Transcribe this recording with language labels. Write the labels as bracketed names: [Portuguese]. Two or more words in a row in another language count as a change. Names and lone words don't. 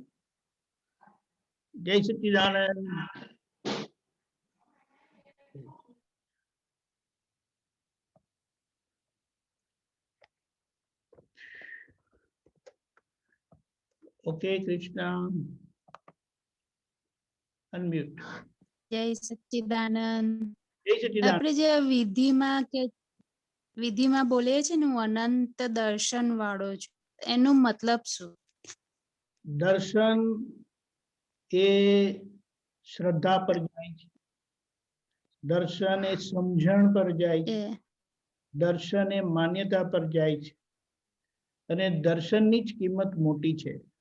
[Hindi] जय सच्चिदानंद। ओके कृष्णा, अनम्यूट। जय सच्चिदानंद। जय सच्चिदानंद। [Gujarati] આપણે જે વિધિમાં બોલીએ છીએ ને, હું અનંત દર્શન વાળો છું, એનો મતલબ શું? दर्शन એ શ્રદ્ધા પર જાય છે, દર્શન એ સમજણ પર જાય છે, દર્શન એ માન્યતા પર જાય છે, અને દર્શનની જ કિંમત મોટી છે.